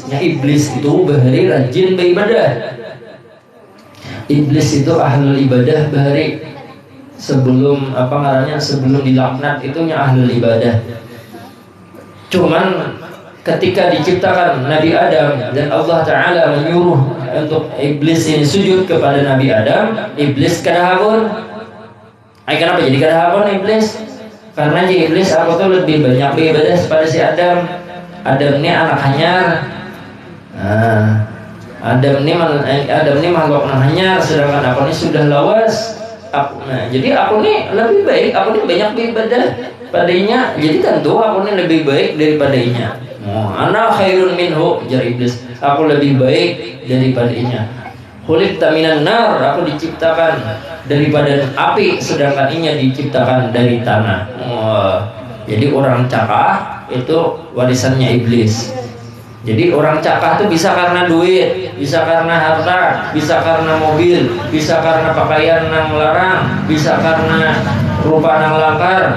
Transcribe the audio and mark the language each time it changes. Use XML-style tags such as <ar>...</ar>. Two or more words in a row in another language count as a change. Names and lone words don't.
<id>Iblis itu bahari rajin beribadah. Iblis itu</id> <ar>أهل العبادة</ar> <id>bahari sebelum sebelum dilaknat itunya</id> <ar>أهل العبادة.</ar> <id>Cuman ketika diciptakan Nabi Adam dan Allah Ta'ala menyuruh untuk iblis ini sujud kepada Nabi Adam,</id> <bjn>iblis kada hakun. Kenapa jadi kada hakun iblis?</bjn> <id>Karena iblis aku tuh lebih banyak beribadah pada si Adam. Adam ini anak hanyar. Adam ini makhluk hanyar, sedangkan aku ini sudah lawas. Jadi aku ini lebih baik, aku ini banyak beribadah padanya. Jadi tentu aku ini lebih baik daripadanya.</id> <ar>أنا خير منه,</ar> <bjn>jar iblis.</bjn> <id>Aku lebih baik daripadanya.</id> <ar>خلقت من النار,</ar> <id>aku diciptakan daripada api, sedangkan inya diciptakan dari tanah. Jadi orang cakah itu warisannya iblis. Jadi orang cakah itu bisa karena duit, bisa karena harta, bisa karena mobil, bisa karena pakaian yang melarang, bisa karena rupa yang langkar.</id>